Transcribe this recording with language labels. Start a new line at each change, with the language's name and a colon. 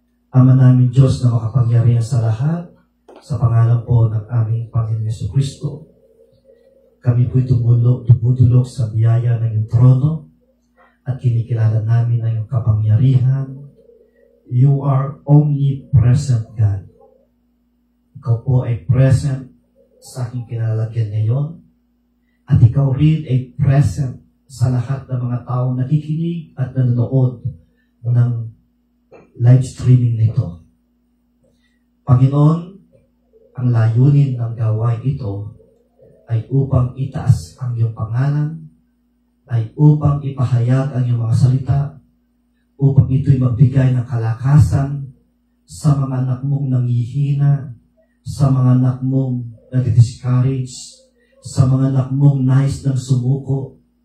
Filipino: Ama namin Diyos na makapangyarihan sa lahat, sa pangalan po ng aming Panginoon Jesucristo, kami po'y tumutulog sa biyaya ng iyong trono at kinikilala namin ang iyong kapangyarihan.
English: You are omnipresent, God.
Filipino: Ikaw po ay present sa aking kinalalagyan ngayon at ikaw rin ay present sa lahat ng mga taong nakikinig at nanonood ng live streaming nito. Panginoon, ang layunin ng gawain ito ay upang itaas ang iyong pangalan, ay upang ipahayag ang iyong mga salita, upang ito'y magbigay ng kalakasan sa mga anak mong nangihina, sa mga anak mong nag-discourage, sa mga anak mong nais ng sumuko.